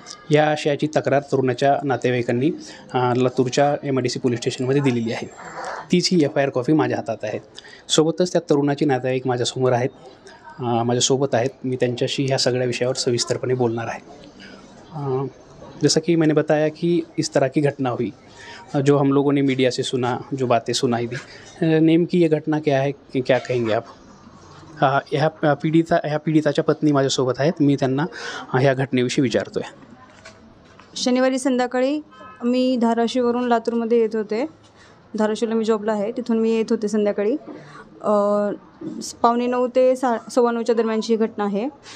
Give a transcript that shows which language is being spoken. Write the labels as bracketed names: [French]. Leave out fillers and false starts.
[Marathi] या आशयाची तक्रार तरुणाच्या नातेवाईकांनी लातूरच्या MIDC पोलीस स्टेशनमध्ये दिलेली आहे. तीच ही FIR कॉपी माझ्या हातात आहे. सोबतच त्या तरुणाचे नातेवाईक माझ्यासमोर आहेत, माझ्यासोबत आहेत. मी त्यांच्याशी ह्या सगळ्या विषयावर सविस्तरपणे बोलणार आहे. [Hindi] जैसा कि मैंने बताया कि इस तरह की घटना हुई, जो हम लोगों ने मीडिया से सुना, जो बातें सुनाई दी. नेम की ये घटना क्या है, क्या कहेंगे आप? [Marathi] ह्या पीडिताच्या पत्नी माझ्यासोबत आहेत. मी त्यांना ह्या घटनेविषयी विचारतो आहे. शनिवारी संध्याकाळी मी धाराशिववरून लातूरमध्ये येत होते. धाराशिवला मी जॉबला आहे, तिथून मी येत होते संध्याकाळी. 8:45 ते 9:15च्या दरम्यानची घटना आहे.